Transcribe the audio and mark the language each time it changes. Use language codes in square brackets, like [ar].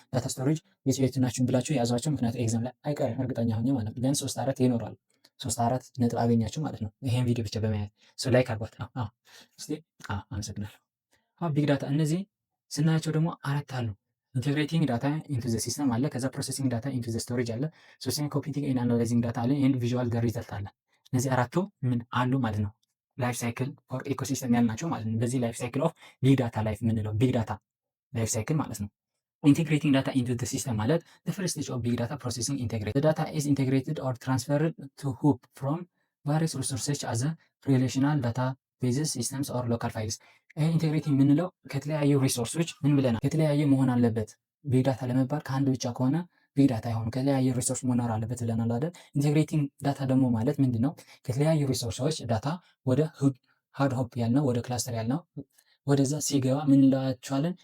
[am] ዳታ ስቶሬጅ የት ናቸው ብላችሁ የያዟቸው። ምክንያቱም ኤግዛም ላይ አይቀርም እርግጠኛ ሆኜ ማለት ነው። ቢያንስ 3-4 ይኖራሉ። 3-4 ነጥብ አገኛችሁ ማለት ነው። ይሄን ቪዲዮ ብቻ በማየት ላይክ አድርጓት። እስቲ አመሰግናለሁ። ቢግ ዳታ እነዚህ ስናያቸው ደግሞ አራት አሉ። [en] ኢንቴግሬቲንግ ዳታ ኢንቱ ዘ ሲስተም [am] አለ። ከዛ [en] ፕሮሰሲንግ ዳታ ኢንቱ ዘ ስቶሬጅ [am] አለ። ሶስተኛ [en] ኮምፒውቲንግ ኤንድ አናላይዚንግ ዳታ [am] አለ። ኤንድ ቪዥዋል ሪዘልት አለ። እነዚህ አራቱ ምን አሉ ማለት ነው? ላይፍ ሳይክል ኦር ኢኮሲስተም ያልናቸው ማለት ነው። በዚህ ላይፍ ሳይክል ኦፍ ቢግ ዳታ ላይፍ የምንለው ቢግ ዳታ ላይፍ ሳይክል ማለት ነው። ኢንቴግሬቲንግ ዳታ ኢንቱ ዘ ሲስተም ማለት [en] the first stage of big data processing integrate. The data is integrated or transferred to hoop from various resources as a relational databases, systems or local files. [am] ኢንቴግሬቲንግ የምንለው ከተለያዩ ሪሶርሶች ምን ብለናል? ከተለያየ መሆን አለበት። ቢግ ዳታ ለመባል ከአንድ ብቻ ከሆነ ቢግ ዳታ አይሆን፣ ከተለያየ ሪሶርስ መኖር አለበት ብለናል አይደል? ኢንቴግሬቲንግ ዳታ ደግሞ ማለት ምንድን ነው? ከተለያዩ ሪሶርሶች ዳታ ወደ ሃድ ሆፕ ያልነው ወደ ክላስተር ያልነው ወደዛ ሲገባ ምን እንለዋቸዋለን?